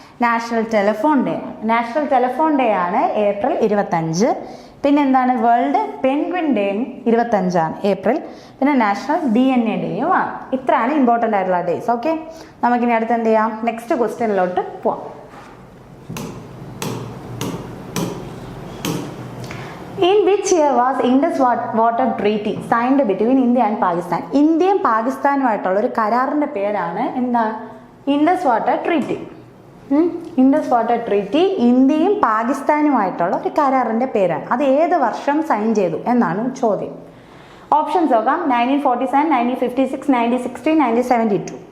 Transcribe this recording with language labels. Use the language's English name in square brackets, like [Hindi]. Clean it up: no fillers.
[Malayalam] National telephone day. National telephone day ആണ് April 25. പിന്നെ എന്താണ്, വേൾഡ് പെൻഗ്വിൻ ഡേ 25 ഏപ്രിൽ. പിന്നെ നാഷണൽ DNA ഡേയും ആണ്. ഇത്രയാണ് ഇമ്പോർട്ടൻ്റ് ആയിട്ടുള്ള ഡേയ്സ്. ഓക്കെ, നമുക്കിനി അടുത്ത് എന്ത് ചെയ്യാം, നെക്സ്റ്റ് ക്വസ്റ്റ്യനിലോട്ട് പോവാം. [English] In which year was Indus Water Treaty signed between India and Pakistan? [Malayalam] ഇന്ത്യയും പാകിസ്ഥാനുമായിട്ടുള്ള ഒരു കരാറിൻ്റെ പേരാണ് എന്താ, Indus water treaty. Indus water treaty ഇന്ത്യയും പാകിസ്ഥാനുമായിട്ടുള്ള ഒരു കരാറിൻ്റെ പേരാണ്. അത് ഏത് വർഷം സൈൻ ചെയ്തു എന്നാണ് ചോദ്യം. ഓപ്ഷൻസ് നോക്കാം. 1947, 1956, 1960, 1972.